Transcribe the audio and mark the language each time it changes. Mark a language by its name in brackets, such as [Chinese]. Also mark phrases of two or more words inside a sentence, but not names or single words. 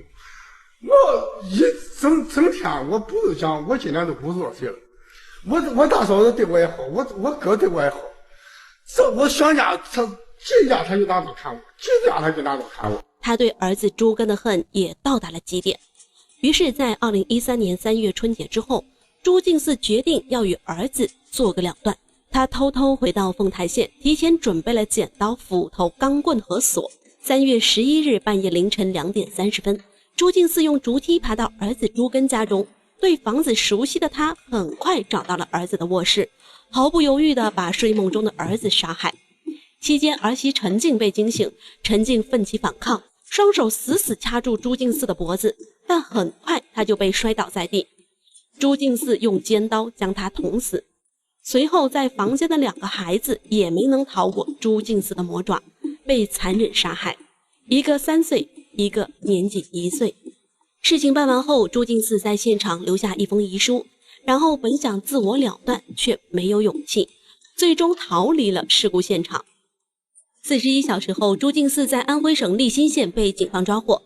[Chinese] 我一整天我不是讲，我今年都50多岁了。我大嫂子对我也好，我哥对我也好。这我想家，他进家他就拿刀砍我，进家他就拿刀砍我。他对兒子朱根的恨也到達了極點。於是，在2013年3月春節之後，朱敬嗣決定要與兒子做個了斷。他偷偷回到鳳台縣，提前準備了剪刀、斧頭、鋼棍和鎖。3月11日半夜凌晨2點30分，朱敬嗣用竹梯爬到兒子朱根家中。對房子熟悉的他，很快找到了兒子的臥室，毫不猶豫地把睡夢中的兒子殺害。期間，兒媳陳靜被驚醒，陳靜奮起反抗，雙手死死掐住朱敬嗣的脖子，但很快他就被摔倒在地。朱敬嗣用尖刀將他捅死。隨後，在房間的2個孩子也沒能逃過朱敬嗣的魔爪，被殘忍殺害，一個3歲，一個年僅1歲。事情辦完後，朱敬嗣在現場留下一封遺書，然後本想自我了斷，卻沒有勇氣，最終逃離了事故現場。41小時後，朱敬嗣在安徽省利辛縣被警方抓獲。